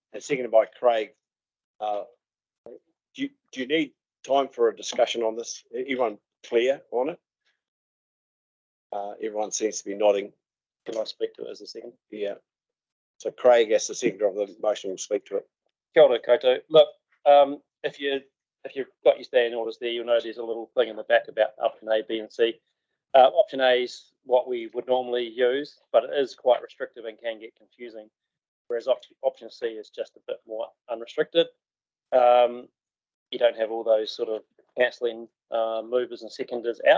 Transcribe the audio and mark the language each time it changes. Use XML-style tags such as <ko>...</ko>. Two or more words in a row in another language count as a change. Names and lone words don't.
<en>And seconded by Craig. Do you need time for a discussion on this? Everyone clear on it? Everyone seems to be nodding. Can I speak to it as a second? Yeah. So Craig, as the seconder of the motion, will speak to it.</en> <mi>Kia ora koutou.</mi> <en>Look, if you've got your standing orders there, you'll know there's a little thing in the back about option A, B, and C. Option A is what we would normally use, but it is quite restrictive and can get confusing. Whereas option C is just a bit more unrestricted. You don't have all those sort of cancelling movers and seconders out.</en>